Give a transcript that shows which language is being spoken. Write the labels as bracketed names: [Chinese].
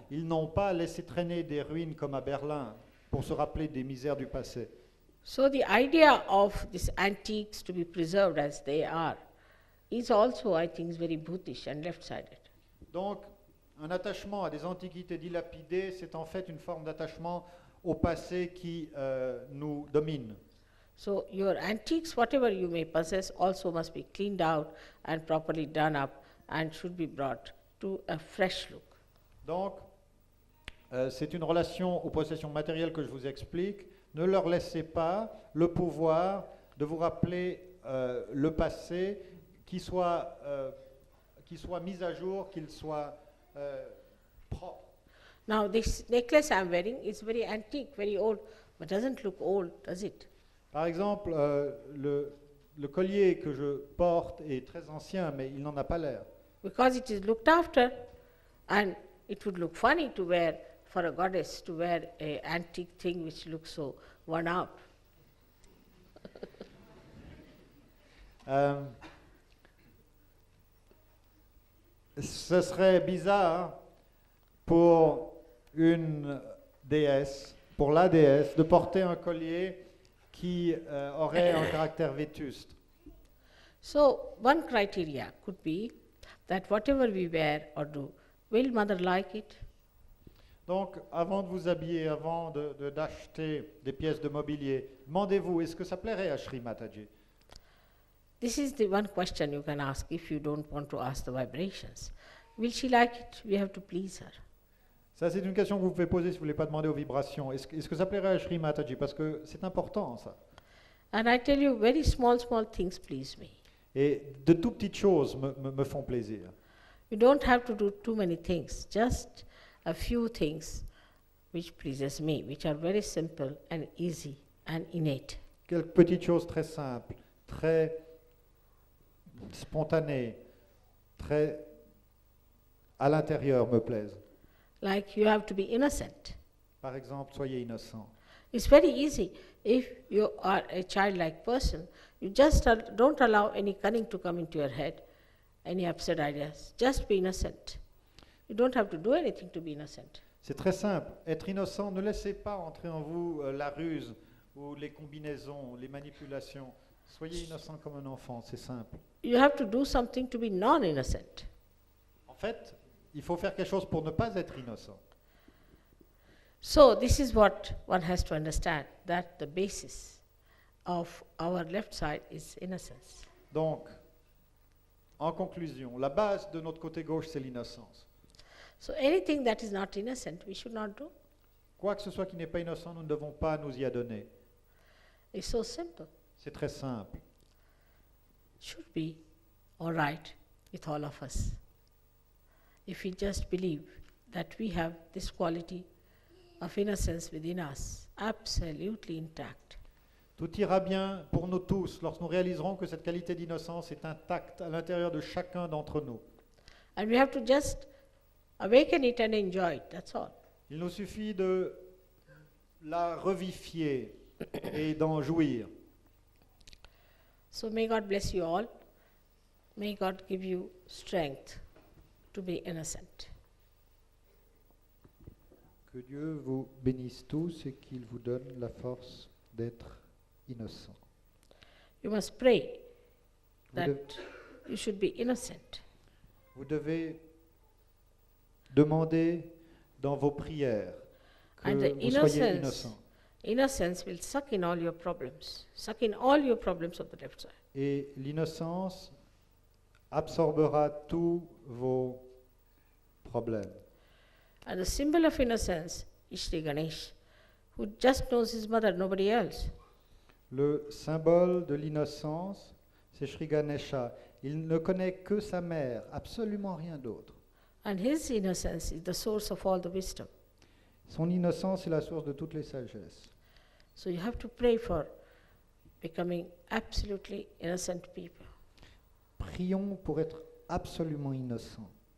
[French] Ils n'ont pas laissé traîner des ruines comme à Berlin pour se rappeler des misères du passé. [English] So the idea of these antiques to be preserved as they are is also, I think, very Buddhist and left-sided. [French] Donc, un attachement à des antiquités dilapidées, c'est en fait une forme d'attachement au passé qui nous domine. [English] So your antiques, whatever you may possess, also must be cleaned out and properly done up and should be brought to a fresh look. [French] Donc, c'est une relation aux possessions matérielles que je vous explique. Ne leur laissez pas le pouvoir de vous rappeler le passé, qu'il soit mis à jour, qu'il soit propre. [English] Now this necklace I'm wearing is very antique, very old, but doesn't look old, does it? [French] Par exemple, le collier que je porte est très ancien, mais il n'en a pas l'air. [English] Because it is looked after, and it would look funny to wear, for a goddess to wear an antique thing which looks so worn out. [French] Ce serait bizarre pour une déesse, pour la déesse, de porter un collier qui aurait un caractère vétuste. [English] So one criteria could be that whatever we wear or do, will mother like it? [French] Donc, avant de vous habiller, avant d'acheter des pièces de mobilier, demandez-vous, est-ce que ça plairait à Shri Mataji? [English] This is the one question you can ask if you don't want to ask the vibrations. Will she like it? We have to please her. [French] Ça, c'est une question que vous pouvez poser si vous ne voulez pas demander aux vibrations. Est-ce que ça plairait à Shri Mataji? Parce que c'est important, ça. [English] And I tell you, very small things please me. [French] Et de tout petites choses me font plaisir. [English] You don't have to do too many things, just a few things which pleases me, which are very simple and easy and innate. [French] Quelques petites choses très simples, très spontanées, très à l'intérieur me plaisent. [English] Like you have to be innocent. [French] Par exemple, soyez innocent. [English] It's very easy. If you are a childlike person, you just don't allow any cunning to come into your head, any absurd ideas. Just be innocent. You don't have to do anything to be innocent. [French] C'est très simple. Être innocent, ne laissez pas entrer en vous la ruse ou les combinaisons, les manipulations. Soyez innocent comme un enfant, c'est simple. [English] You have to do something to be non-innocent. [French] En fait, il faut faire quelque chose pour ne pas être innocent. [English] So this is what one has to understand, that the basis of our left side is innocence. [French] Donc, en conclusion, la base de notre côté gauche, c'est l'innocence. [English] So anything that is not innocent, we should not do. [French] Quoi que ce soit qui n'est pas innocent, nous ne devons pas nous y adonner. [English] It's so simple. [French] C'est très simple. [English] Should be all right with all of us. If we just believe that we have this quality of innocence within us, absolutely intact. [French] Tout ira bien pour nous tous lorsque nous réaliserons que cette qualité d'innocence est intacte à l'intérieur de chacun d'entre nous. [English] And we have to just awaken it and enjoy it, that's all. [French] Il nous suffit de la revivifier et d'en jouir. [English] So may God bless you all. May God give you strength to be innocent. [French] Que Dieu vous bénisse tous et qu'il vous donne la force d'être innocent. [English] You must pray [French] Vous [English] that [French] devez- [English] you should be innocent. [French] Vous devez demander dans vos prières que [English] And the [French] vous soyez [English] innocence, [French] innocent. [English] innocence will suck in all your problems, suck in all your problems of the left side. [French] Et l'innocence absorbera tous vos problèmes. [English] And the symbol of innocence is Sri Ganesh, who just knows his mother, nobody else. [French] Le symbole de l'innocence, c'est Sri Ganesha. Il ne connaît que sa mère, absolument rien d'autre. [English] And his innocence is the source of all the wisdom. [French] Son innocence est la source de toutes les sagesses. [English] So you have to pray for becoming absolutely innocent people. [French] Prions pour être absolument innocents.